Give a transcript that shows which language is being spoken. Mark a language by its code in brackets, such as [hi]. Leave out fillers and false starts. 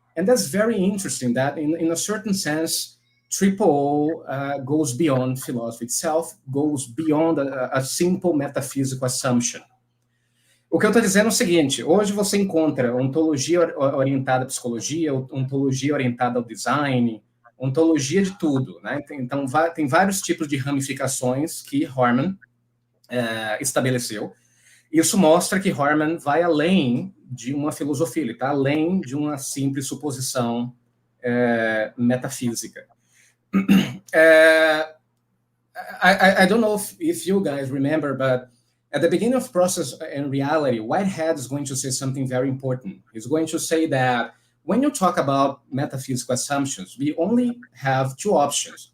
[en] And that's very interesting that in a certain sense, Triple goes beyond philosophy itself, goes beyond a simple metaphysical assumption. [pt] O que eu estou dizendo é o seguinte, hoje você encontra ontologia orientada à psicologia, ontologia orientada ao design, ontologia de tudo, né? Então, tem vários tipos de ramificações que Harman estabeleceu. Isso mostra que Harman vai além de uma filosofia, ele está além de uma simples suposição metafísica. [en] I don't know if you guys remember, but at the beginning of Process and Reality, Whitehead is going to say something very important. He's going to say that when you talk about metaphysical assumptions, we only have two options.